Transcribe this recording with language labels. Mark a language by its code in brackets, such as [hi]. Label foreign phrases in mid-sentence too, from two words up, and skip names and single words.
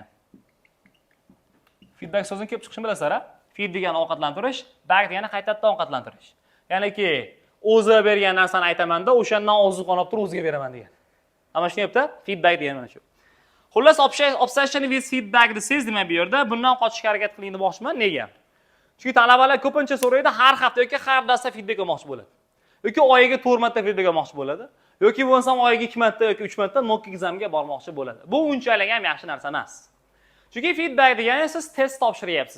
[uz] Feedback so'zini kelib chiqishini bilasizlar-a? Feed degani ovqatlantirish, back degani qaytadan ovqatlantirish. Ya'niki o'zi bergan narsani aytaman-da, o'shandan oziq olib turib o'ziga beraman degan. Mana shuni deyapti, feedback degani mana shu. Xullas, [en] obsession with feedback [uz] desiz nima bu yerda? Bundan qochishga harakat qiling demoqchiman. Nega? Chunki talabalar ko'pincha so'raydi, har hafta yoki har darsda feedback olmoqchi bo'ladi. Yoki oyiga 4 marta feedback olmoqchi bo'ladi. Yoki bo'lsam oyiga 2 marta yoki 3 marta [en] mock examga [uz] bormoqchi bo'ladi. Bu unchalik ham yaxshi narsa emas. Chunki feedback degani siz test topshiryapsiz.